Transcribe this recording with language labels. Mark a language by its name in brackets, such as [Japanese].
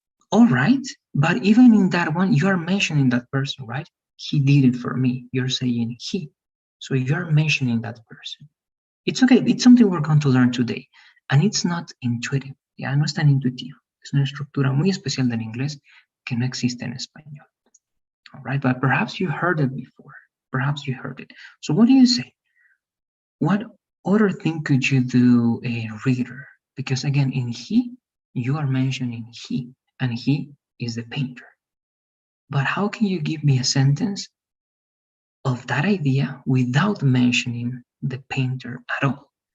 [English] All right, but even in that one, you are mentioning that person, right? He did it for me. You're saying he. So you're mentioning that person. It's okay. It's something we're going to learn today. And it's not intuitive. [Spanish] Ya no es tan intuitivo. Es una estructura muy especial del inglés que no existe en español. [English] All right, but perhaps you heard it before. Perhaps you heard it. So what do you say? What other thing could you do, a reader? Because again, in he, you are mentioning he, and he is the painter. But how can you give me a sentence of that idea without mentioning the painter at all?